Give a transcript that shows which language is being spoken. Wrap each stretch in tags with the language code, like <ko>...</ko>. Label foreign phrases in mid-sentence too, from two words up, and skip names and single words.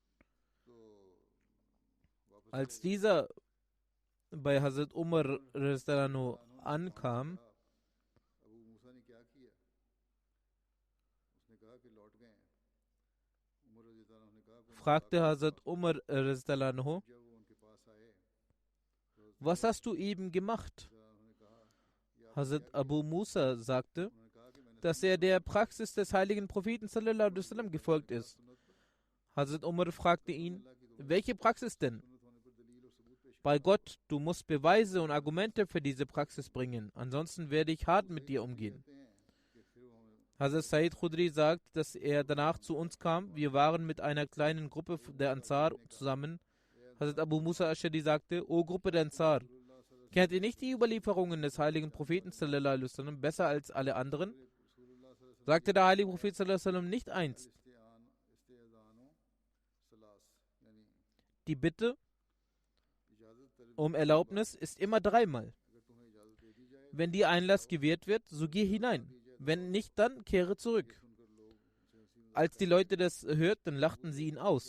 <de>Als dieser bei Hazrat Umar ankam, fragte Hazrat Umar: Was hast du eben gemacht? Hazrat Abu Musa sagte, dass er der Praxis des heiligen Propheten</de> <ar>صلى الله عليه وسلم</ar> <de>gefolgt ist. Hazrat Umar fragte ihn: Welche Praxis denn? Bei Gott, du musst Beweise und Argumente für diese Praxis bringen, ansonsten werde ich hart mit dir umgehen. Hazrat Said Khudri sagt, dass er danach zu uns kam. Wir waren mit einer kleinen Gruppe der Ansar zusammen. Hazrat Abu Musa Ashari sagte: O Gruppe der Ansar, kennt ihr nicht die Überlieferungen des heiligen Propheten</de> <ar>صلى الله عليه وسلم</ar> <de>besser als alle anderen? Sagte der heilige Prophet</de> <ar>صلى الله عليه وسلم</ar> <de>nicht einst: Die Bitte um Erlaubnis ist immer dreimal. Wenn dir Einlass gewährt wird, so geh hinein. Wenn nicht, dann kehre zurück. Als die Leute das hörten, lachten sie ihn aus.</de>